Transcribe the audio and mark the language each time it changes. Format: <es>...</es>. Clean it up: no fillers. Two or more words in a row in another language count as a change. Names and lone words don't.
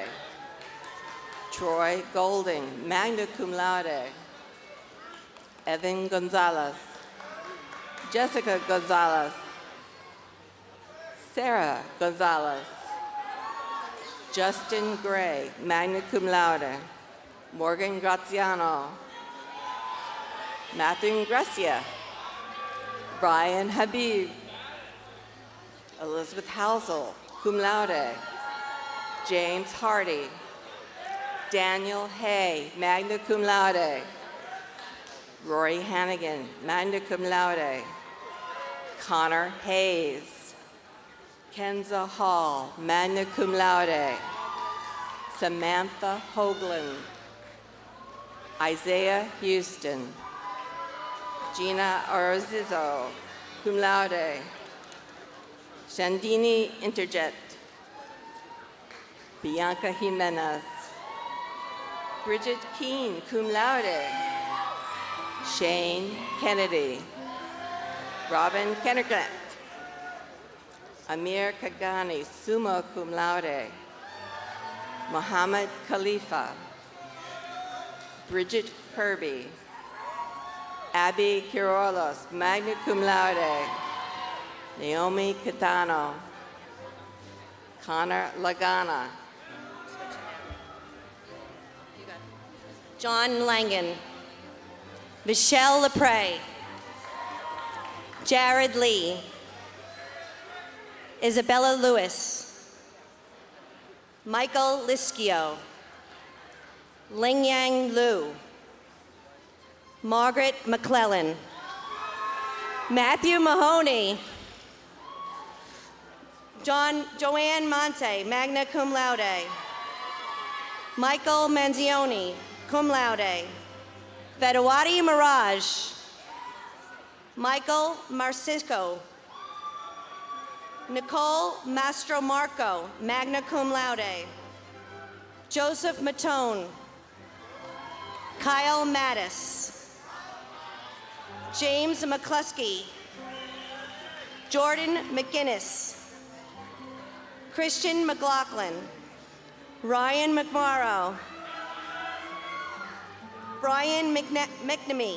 <en>Troy Golding,</en> <la>magna cum laude.</la> <en>Evan Gonzalez. Jessica Gonzalez. Sarah Gonzalez. Justin Gray,</en> <la>magna cum laude.</la> <en>Morgan Graziano. Matthew Grecia. Brian Habib. Elizabeth Housel,</en> <la>cum laude.</la> <en>James Hardy. Daniel Hay,</en> <la>magna cum laude.</la> <en>Rory Hannigan,</en> <la>magna cum laude.</la> <en>Connor Hayes. Kenza Hall,</en> <la>magna cum laude.</la> <en>Samantha Hoagland. Isaiah Houston. Gina Orozizzo,</en> <la>cum laude.</la> <en>Shandini Interjet. Bianca Jimenez. Bridget Keene,</en> <la>cum laude.</la> <en>Shane Kennedy. Robin Kennergant. Amir Kagani,</en> <la>summa cum laude.</la> <en>Mohammed Khalifa. Bridget Kirby. Abby Quirolos,</en> <la>magna cum laude.</la> <en>Naomi Catano. Connor Lagana. John Langan. Michelle Lepre. Jared Lee. Isabella Lewis. Michael Liskio. Ling Yang Liu. Margaret McClellan. Matthew Mahoney. Joanne Monte,</en> <la>magna cum laude.</la> <en>Michael Manzioni,</en> <la>cum laude.</la> <en>Vedawati Mirage. Michael Marcisco. Nicole Mastromarco,</en> <la>magna cum laude.</la> <en>Joseph Matone. Kyle Mattis. James McCluskey. Jordan McGinnis. Christian McLaughlin. Ryan McMorrow. Brian McNamee.</en>